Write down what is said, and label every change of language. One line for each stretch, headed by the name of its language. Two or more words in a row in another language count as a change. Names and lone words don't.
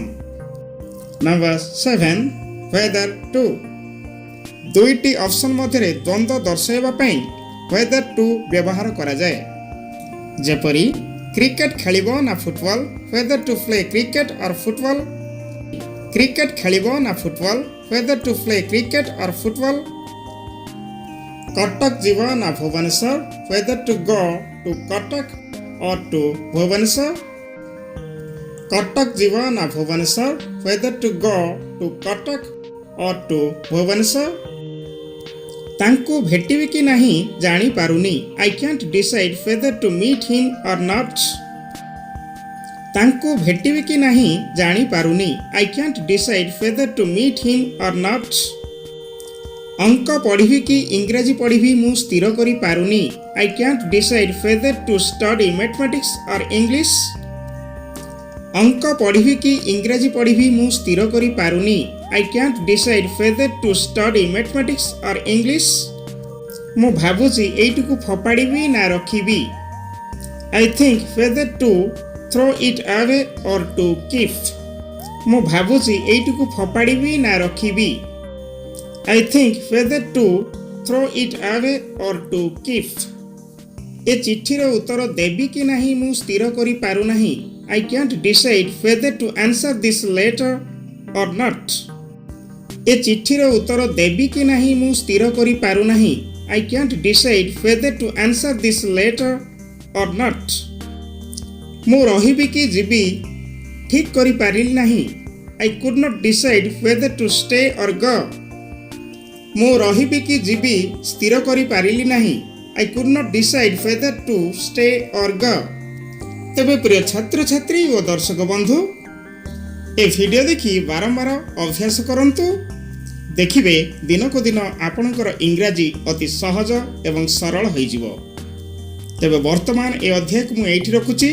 English: Number 7. Whether to।
Odia: ଦୁଇଟି ଅପସନ୍ ମଧ୍ୟରେ ଦ୍ୱନ୍ଦ୍ୱ ଦର୍ଶାଇବା ପାଇଁ
English: whether to
Odia: ବ୍ୟବହାର କରାଯାଏ। ଯେପରି କ୍ରିକେଟ ଖେଳିବ ନା ଫୁଟବଲ
English: whether to play cricket or football।
Odia: କ୍ରିକେଟ ଖେଳିବ ନା ଫୁଟବଲ
English: whether to play cricket or football।
Odia: କଟକ ଯିବ ନା ଭୁବନେଶ୍ୱର
English: whether to go to କଟକ or to ଭୁବନେଶ୍ୱର।
Odia: କଟକ ଯିବ ନା ଭୁବନେଶ୍ୱର
English: whether to go to କଟକ or to ଭୁବନେଶ୍ୱର।
Odia: ତାଙ୍କୁ ଭେଟିବି କି ନାହିଁ ଜାଣିପାରୁନି
English: I can't decide whether to meet him or not।
Odia: ତାଙ୍କୁ ଭେଟିବି କି ନାହିଁ ଜାଣିପାରୁନି
English: I can't decide whether to meet him or not।
Odia: ଅଙ୍କ ପଢ଼ିବି କି ଇଂରାଜୀ ପଢ଼ିବି ମୁଁ ସ୍ଥିର କରିପାରୁନି
English: I can't decide whether to study mathematics or English।
Odia: ଅଙ୍କ ପଢ଼ିବି କି ଇଂରାଜୀ ପଢ଼ିବି ମୁଁ ସ୍ଥିର କରିପାରୁନି
English: I can't decide whether to study mathematics or English।
Odia: ମୁଁ ଭାବୁଛି ଏଇଟିକୁ ଫୋପାଡ଼ିବି ନା ରଖିବି
English: I think whether to throw it away or to keep।
Odia: ମୁଁ ଭାବୁଛି ଏଇଟିକୁ ଫୋପାଡ଼ିବି ନା ରଖିବି
English: I think whether to throw it away or to keep।
Odia: ଏ ଚିଠିର ଉତ୍ତର ଦେବି କି ନାହିଁ ମୁଁ ସ୍ଥିର କରିପାରୁନାହିଁ
English: I can't decide whether to answer this letter or not।
Odia: ଏ ଚିଠିର ଉତ୍ତର ଦେବି କି ନାହିଁ ମୁଁ ସ୍ଥିର କରିପାରୁନାହିଁ
English: I can't decide whether to answer this letter or not।
Odia: ମୁଁ ରହିବି କି ଯିବି ଠିକ୍ କରିପାରିଲି ନାହିଁ।
English: I could not decide whether to stay or go.
Odia: ମୁଁ ରହିବି କି ଯିବି ସ୍ଥିର କରିପାରିଲି ନାହିଁ।
English: I could not decide whether to stay or go.
Odia: ତେବେ ପ୍ରିୟ ଛାତ୍ରଛାତ୍ରୀ ଓ ଦର୍ଶକ ବନ୍ଧୁ, ଏ ଭିଡ଼ିଓ ଦେଖି ବାରମ୍ବାର ଅଭ୍ୟାସ କରନ୍ତୁ। ଦେଖିବେ ଦିନକୁ ଦିନ ଆପଣଙ୍କର ଇଂରାଜୀ ଅତି ସହଜ ଏବଂ ସରଳ ହୋଇଯିବ। ତେବେ ବର୍ତ୍ତମାନ ଏ ଅଧ୍ୟାୟକୁ ମୁଁ ଏଇଠି ରଖୁଛି।